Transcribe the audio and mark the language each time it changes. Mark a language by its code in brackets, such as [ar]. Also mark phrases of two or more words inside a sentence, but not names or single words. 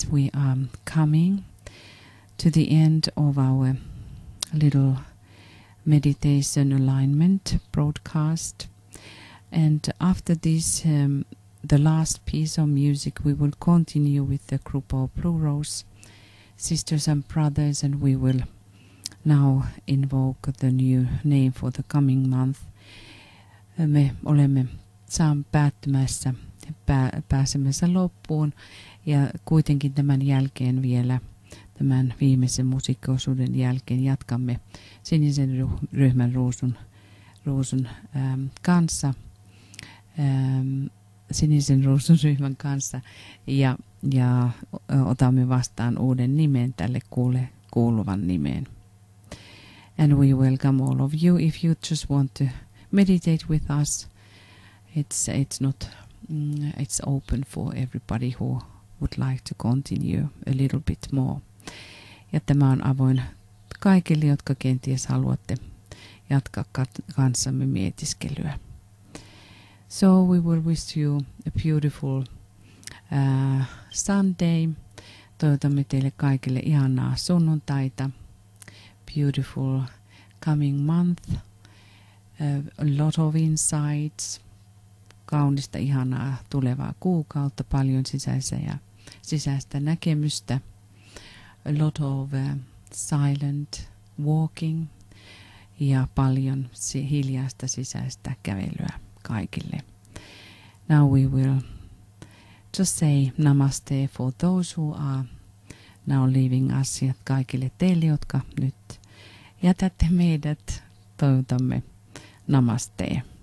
[en] we are coming to the end of our little meditation alignment broadcast. And after this, the last piece of music, we will continue with the group of Blue Rose sisters and brothers, and we will now invoke the new name for the coming month. [fi] Me olemme päättymässä pääsemässä loppuun, ja kuitenkin tämän jälkeen vielä, tämän viimeisen musiikkiosuuden jälkeen, jatkamme sinisen ryhmän ruusun kanssa, sinisen ruusun ryhmän kanssa, ja otamme vastaan uuden nimen tälle kuuluvan nimeen. [en] And we welcome all of you. If you just want to meditate with us, it's not it's open for everybody who would like to continue a little bit more. [fi] Ja tämä on avoin kaikille, jotka kenties haluatte jatkaa kanssamme mietiskelyä. [en] So we will wish you a beautiful Sunday. [fi] Toivotamme teille kaikille ihanaa sunnuntaita. [en] Beautiful coming month. A lot of insights. [fi] Kaunista, ihanaa tulevaa kuukautta, paljon sisäistä näkemystä, [en] a lot of silent walking [fi] ja paljon hiljaista sisäistä kävelyä kaikille. [en] Now we will just say namaste for those who are now leaving us, [fi] ja kaikille teille, jotka nyt jätätte meidät, toivotamme namaste.